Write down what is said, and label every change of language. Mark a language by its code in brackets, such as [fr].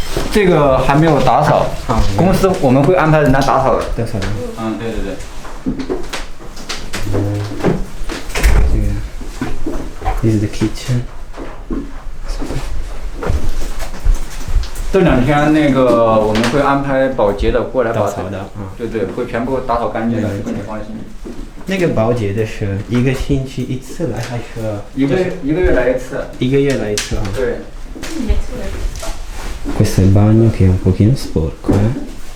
[zh] 这个还没有打扫，公司我们会安排人来打扫的。打扫的。嗯，对对对。这个 [en] This is the kitchen。 [zh] 这2天那个我们会安排保洁的过来把打扫的，对对，会全部打扫干净的，你放心。那个保洁的是1个星期1次来还是一个月来1次？1个月来1次啊。对。 [it] Questo è il bagno che è un pochino sporco, eh?